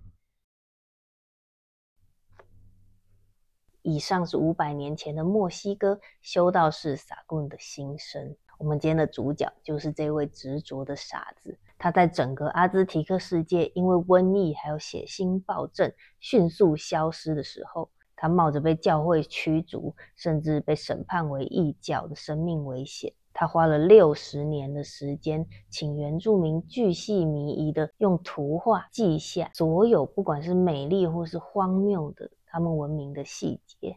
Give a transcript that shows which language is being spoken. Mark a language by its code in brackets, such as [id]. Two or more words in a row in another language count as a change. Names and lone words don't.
[zh] 以上是500年前的墨西哥修道士撒棍的心聲。我們今天的主角就是這位執着的傻子，他在整個阿茲提克世界因為瘟疫還有血腥暴政迅速消失的時候，他冒着被教會驅逐甚至被審判為異教的生命危險，他花了60年的時間，請原住民巨細靡遺的用圖畫記下所有不管是美麗或是荒謬的他們文明的細節。